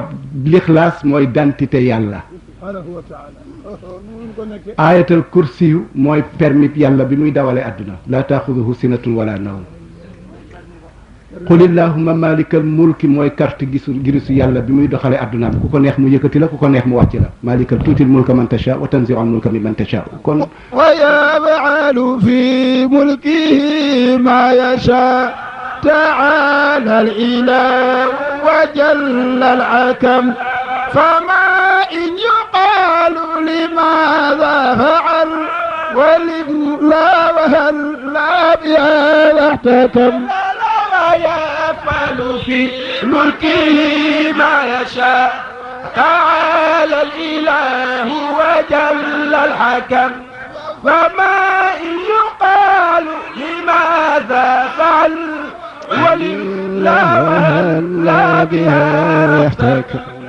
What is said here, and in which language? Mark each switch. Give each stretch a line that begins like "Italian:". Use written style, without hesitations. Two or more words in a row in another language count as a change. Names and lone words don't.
Wolof: lixlaas mooy dentité yàlla.
Arabic: آية الكرسي
Wolof: mooy permis yàlla bi muy dawale adduna
Arabic: لا تأخذه سنة ولا نوم. قل اللهم مالك الملك
Wolof: mooy carte girisu yàlla bi muy doxale adduna bi ku ko neex mu yëkkati la ku ko neex mu wàcc la
Arabic: مالك تؤتي الملك من تشاء وتنزع الملك ممن تشاء
Wolof: kon
Arabic: ويفعل في ملكه ما يشاء تعالى الإله وجل الحكم فما إن يقال لماذا فعل ولا وهل لا بها احتكم يفعل في ملكه ما يشاء تعالى الإله وجل الحكم فما إن يقال لماذا فعل ولله لا بها يحتكم